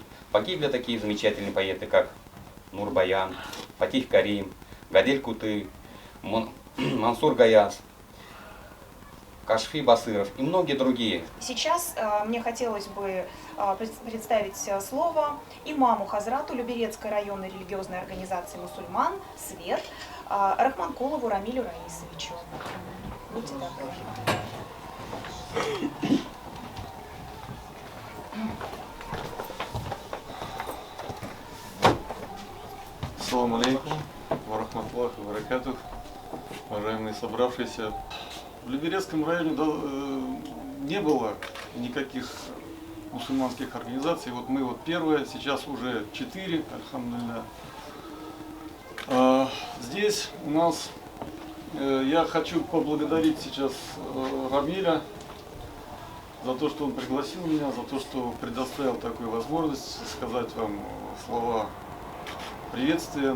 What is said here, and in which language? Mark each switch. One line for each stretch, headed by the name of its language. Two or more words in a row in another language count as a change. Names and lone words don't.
Russian: Погибли такие замечательные поэты, как Нурбаян, Фатих Карим, Гадель Куты, Мансур Гаяз, Кашфи Басыров и многие другие. Сейчас мне хотелось бы представить слово имаму Хазрату Люберецкой районной религиозной организации мусульман «Свет» Рахманкулову Рамилю Раисовичу. Будьте добры.
Arabic: السلام عليكم ورحمة الله وبركاته,
Russian: уважаемые собравшиеся. В Люберецком районе не было никаких мусульманских организаций. Мы первые, сейчас уже 4, альхамдулилля. Здесь у нас, я хочу поблагодарить сейчас Рамиля за то, что он пригласил меня, за то, что предоставил такую возможность сказать вам слова приветствия.